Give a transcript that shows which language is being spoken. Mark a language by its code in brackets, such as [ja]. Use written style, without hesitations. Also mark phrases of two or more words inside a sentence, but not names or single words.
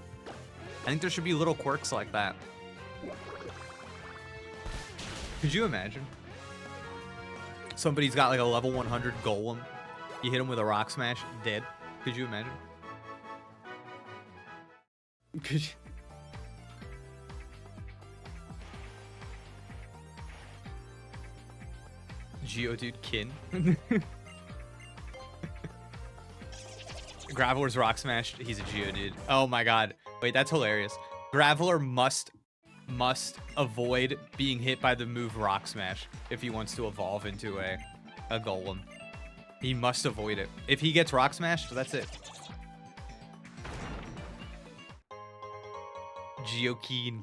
[en] I think there should be little quirks like that. Could you imagine? Somebody's got like a level 100 Golem. You hit him with a Rock Smash, dead. Could you imagine? Could you? Geodude kin. Graveler's Rock Smash, he's a Geodude. Oh my god. Wait, that's hilarious. Graveler must avoid being hit by the move Rock Smash if he wants to evolve into a Golem. He must avoid it. If he gets Rock Smashed, that's it. Geokeen.